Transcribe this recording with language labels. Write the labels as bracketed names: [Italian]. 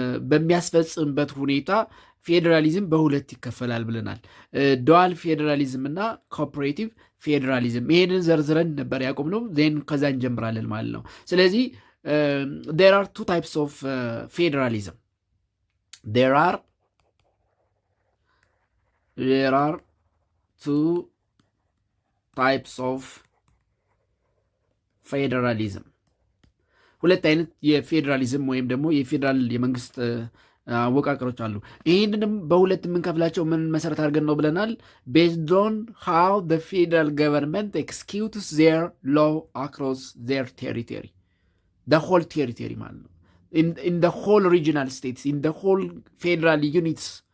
[Amharic] በሚያስፈጽምበት ሁኔታ ፌዴራሊዝም በሁለት ይከፈላል ብለናል። ዱዋል ፌዴራሊዝም እና ኮኦፐሬቲቭ ፌዴራሊዝም። ይሄንን ዘርዝረን ነበር ያቆምነው። ዜን ከዛ እንጀምራለን ማለት ነው። ስለዚህ [English] there are two types of federalism. There are two types of federalism. [Amharic] ሁለት አይነት የፌዴራሊዝም ወይም ደግሞ የፌዴራል የመንግስት አወቃቀሮች አሉ። ይህንንም በሁለት የምንከፍላቸው ምን መሰረት አድርገን ነው ብለናል? [English] based on how the federal government executes their law across their territory, the whole territory [Amharic] ማለት ነው። [English] in the whole regional states, in the whole federal units,